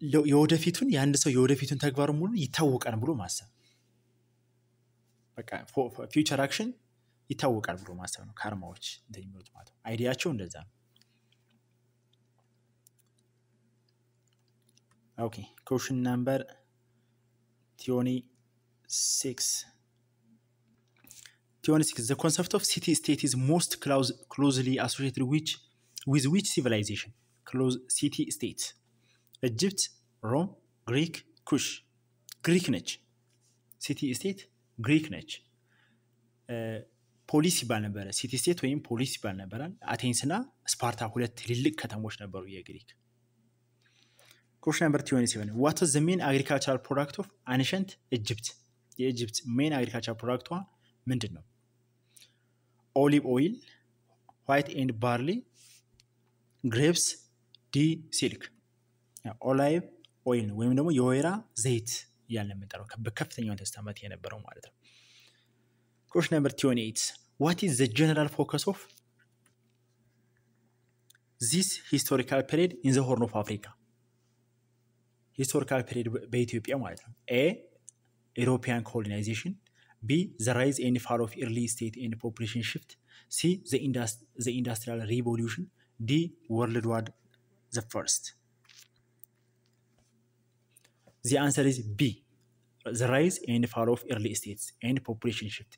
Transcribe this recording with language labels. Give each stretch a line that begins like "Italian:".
Amharic: የወደፊቱን የአንድ ሰው የወደፊቱን ተግባር ሙሉ ይታወቃል ብሎ ማሰብ። በቃ ፊውቸር አክሽን ይታወቃል ብሎ ማሰብ ነው ካርማዎች እንደሚሉት ማለት ነው። አይዲያቸው እንደዛ ነው። ኦኬ
English: question number 26. The concept of city state is most closely associated with which civilization? City state. Egypt, Rome, Greek, Kush.
Amharic: Greek ነች። city state Greek ነች። ፖሊስ ይባል ነበር ሲቲ ስቴት ወይም ፖሊስ ይባል ነበር። አቴንስና ስፓርታ ሁለት ትልልቅ ከተሞች ነበሩ የግሪክ።
English: Question number 27. What was the main agricultural product of ancient Egypt?
Amharic: የኢጅፕት main agricultural product ምንድን ነው? ኦሊቭ ኦይል፣ ዋይት ኤንድ ባርሊ፣ ግሬፕስ፣ ዲ ሲልክ። ኦሊቭ ኦይል ወይም ደግሞ የወይራ ዘይት እያልን የምንጠራው በከፍተኛው ተስተማመት የነበረው ማለት ነው።
English: Question number 28. What is the general focus of this historical period in the Horn of Africa?
Amharic: Historical period በኢትዮጵያ ማለት ነው። A.
English: European colonization. B. The rise and fall of early state and population shift. C. The industrial revolution. D. World War the First. The answer is B. The rise and fall of early states and population shift.